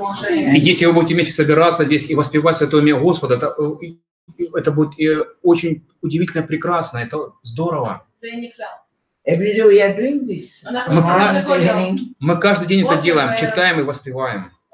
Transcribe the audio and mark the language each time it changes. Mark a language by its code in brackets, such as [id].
[ru] И если вы будете вместе собираться здесь и воспевать святое имя Господа, это будет очень удивительно прекрасно, это здорово. [en] Every day we are doing this. [ru] Мы каждый день это делаем, читаем и воспеваем.